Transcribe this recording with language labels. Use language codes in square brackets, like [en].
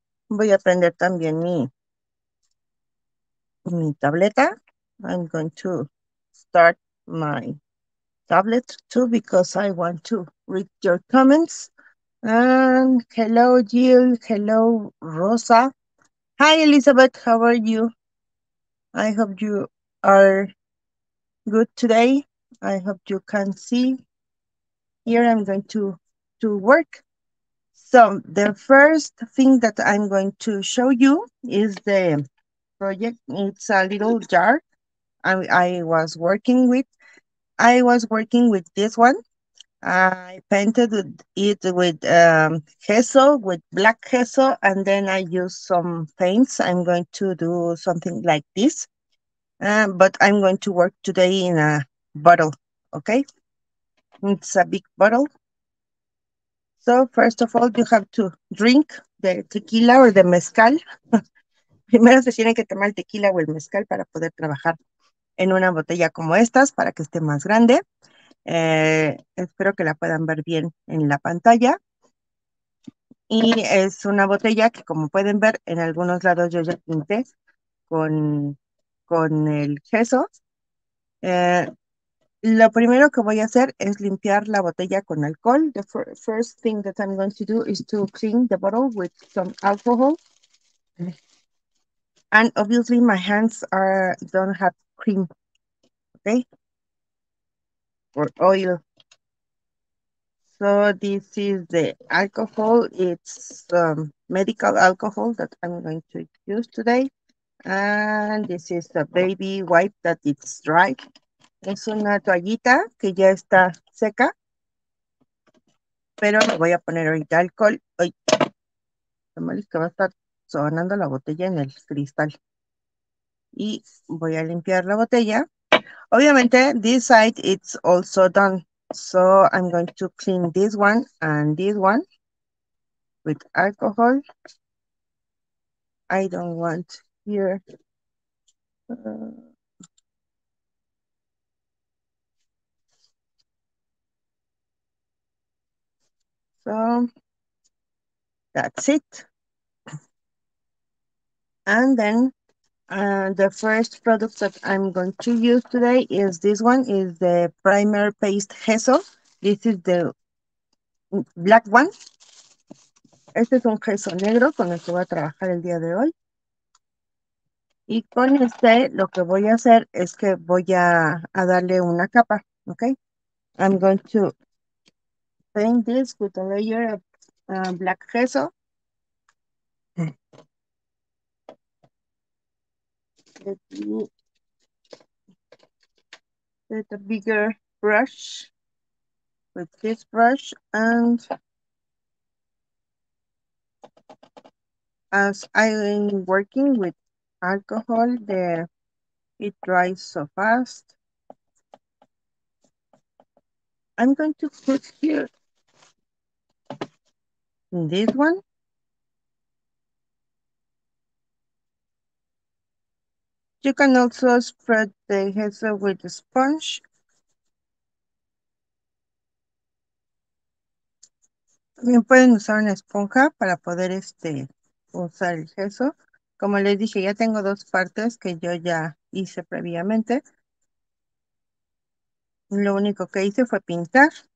[es] Voy a prender también mi tableta. [en] I'm going to start my tablet too because I want to read your comments. And hello, Jill. Hello, Rosa. Hi, Elizabeth. How are you? I hope you are good today. I hope you can see. Here I'm going to work. So the first thing that I'm going to show you is the project. It's a little jar I was working with. I was working with this one. I painted it with gesso, with black gesso, and then I used some paints. I'm going to do something like this, but I'm going to work today in a bottle, okay? It's a big bottle. So first of all, you have to drink the tequila or the mezcal. [es] Primero se tiene que tomar el tequila o el mezcal para poder trabajar en una botella como estas, para que esté más grande. Espero que la puedan ver bien en la pantalla. Y es una botella que, como pueden ver, en algunos lados yo ya pinté con, con el gesso. Eh, lo primero que voy a hacer es limpiar la botella con alcohol. [en] The first thing that I'm going to do is to clean the bottle with some alcohol. And obviously my hands don't have cream, okay, or oil. So this is the alcohol. It's medical alcohol that I'm going to use today. And this is a baby wipe that it's dry. [es] Es una toallita que ya está seca, pero le voy a poner ahorita alcohol. Ay, lo malo es que va a estar sonando la botella en el cristal. Y voy a limpiar la botella. [en] Obviamente, this side it's also done. So I'm going to clean this one and this one with alcohol. I don't want here. Uh, so that's it. And then the first product that I'm going to use today is this one, is the primer paste gesso. This is the black one. [es] Este es un gesso negro con el que voy a trabajar el día de hoy. Y con este lo que voy a hacer es que voy a darle una capa, ¿ok? [en] I'm going to paint this with a layer of black gesso. Let me get a bigger brush with this brush, and as I'm working with alcohol, it dries so fast. I'm going to put here This one. You can also spread the gesso with the sponge. [es] También pueden usar una esponja para poder usar el gesso. Como les dije, ya tengo dos partes que yo ya hice previamente. Lo único que hice fue pintar.